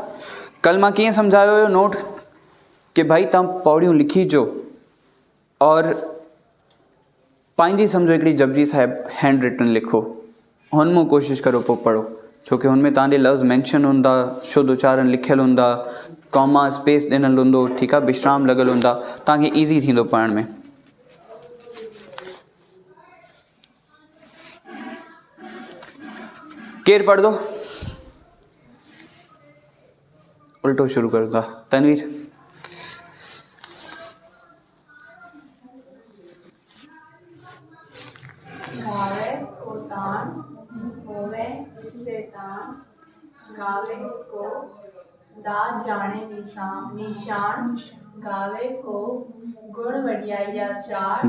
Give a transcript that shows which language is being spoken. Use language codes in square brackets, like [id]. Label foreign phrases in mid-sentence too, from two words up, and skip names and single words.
[sd] कल मां कीअं सम्झायो हुयो नोट कि भाई तव्हां पौड़ियूं लिखी अचो और पंहिंजी सम्झो हिकिड़ी जपजी साहिब [en] hand written [sd] लिखो, हुन में कोशिशि करो पोइ पढ़ो, छोकी हुन में तव्हांजे लफ़्ज़ मैंशन हूंदा, शुद्ध उच्चारण लिखियलु हूंदा, [en] comma space [sd] ॾिनल हूंदो, ठीकु आहे, विश्राम लॻल हूंदा, तव्हांखे ईज़ी थींदो पढ़ण में। केरु पढ़ंदो? उल्टो शुरू करो था, तनवीर। [pa] ਗਾਵੈ ਕੋ ਤਾਣੁ ਹੋਵੈ ਜਿਸੈ ਤਾਣੁ, ਗਾਵੈ ਕੋ ਦਾਤਿ ਜਾਣੈ ਨੀਸਾਣੁ, ਗਾਵੈ ਕੋ ਗੁਣ ਵਡਿਆਈਆ ਚਾਰ,